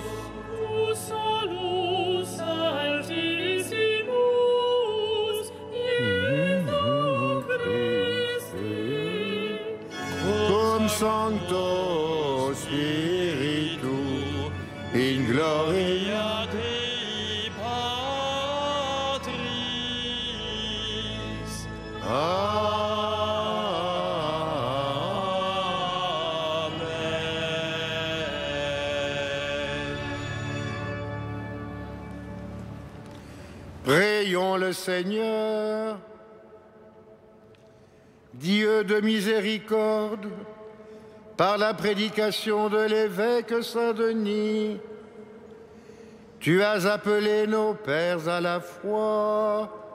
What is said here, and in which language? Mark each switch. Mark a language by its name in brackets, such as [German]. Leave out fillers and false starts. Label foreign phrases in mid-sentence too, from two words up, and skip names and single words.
[Latin] tu solus altissimus, Iesu Christi. cum Sancto Spiritu, in gloria Dei Patris. Amen. [French] Prions le Seigneur. Dieu de miséricorde, par la prédication de l'évêque Saint-Denis, tu as appelé nos pères à la foi.